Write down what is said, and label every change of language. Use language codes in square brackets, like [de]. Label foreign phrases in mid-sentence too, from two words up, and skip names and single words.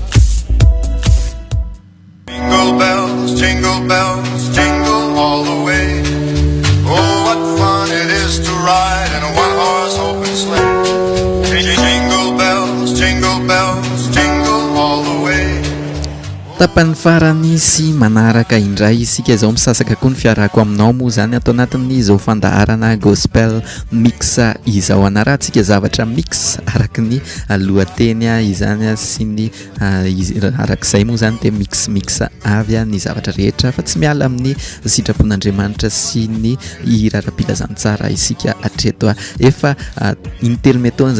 [en] Jingle bells, jingle all the way. Oh, what fun it is to ride in a one-horse open sleigh. Jingle bells, jingle all the way. [mg] tapany farany sy manaraka indray isika izao misasaka koa ny fiarako aminao moa zany atao anatin'izao fandaharana gospel mix izao anarantsika zavatra mix araka ny lohateny izany sy ny arak'izay moa zany de mix avy ny zavatra rehetra fa tsy miala amin'ny sitrapon'Andriamanitra sy ny irara-pilazantsara isika atreto efa intelometona